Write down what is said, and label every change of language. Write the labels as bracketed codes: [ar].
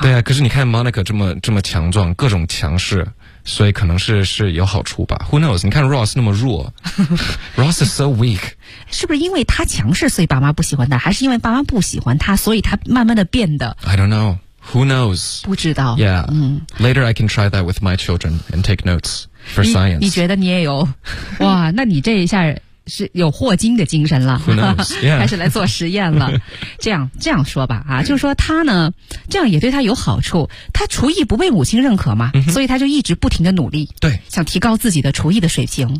[zh] 对啊，可是你看 Monica 这么强壮，各种强势，所以可能是有好处吧。 [en] Who knows? 你看 Ross [zh] 那么弱 [en] Ross is so weak, [zh] 是不是因为他强势所以爸妈不喜欢他，还是因为爸妈不喜欢他所以他慢慢的变得 [en] I don't knowWho knows? [zh] 不知道。 [en] Yeah. Later I can try that with my children and take notes for science. [zh] 你觉得你也有？哇，那你这一下是有霍金的精神了。 [en] Who knows? Yeah. [zh] 开始来做实验了。这样说吧啊，就是说他呢，这样也对他有好处。他厨艺不被母亲认可嘛，所以他就一直不停的努力。对。想提高自己的厨艺的水平。